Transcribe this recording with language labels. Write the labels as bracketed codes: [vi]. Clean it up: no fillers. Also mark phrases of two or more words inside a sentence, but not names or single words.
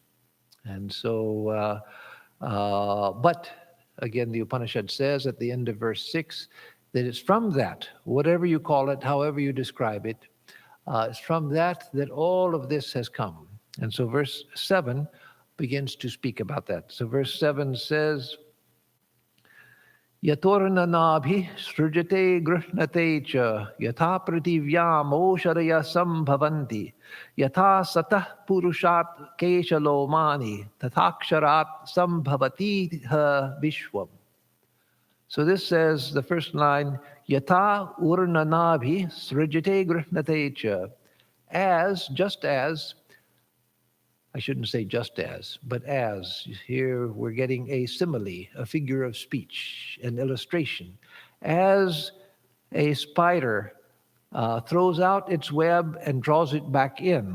[en] And so, but again, the Upanishad says at the end of verse 6 that it's from that, whatever you call it, however you describe it, it's from that that all of this has come. And so verse 7 begins to speak about that. So verse 7 says, [sa] यथोर्णनाभिः सृजते गृह्णते च यथा पृथिव्यामोषधयः सम्भवन्ति यथा सतः पुरुषात् केशलोमानि तथाक्षरात् सम्भवति ह विश्वम्. [en] So this says, the first line, [sa] यथा ऊर्णनाभिः सृजते गृह्णते च, [en] as, just as, I shouldn't say just as, but as. Here we're getting a simile, a figure of speech, an illustration. As a spider throws out its web and draws it back in.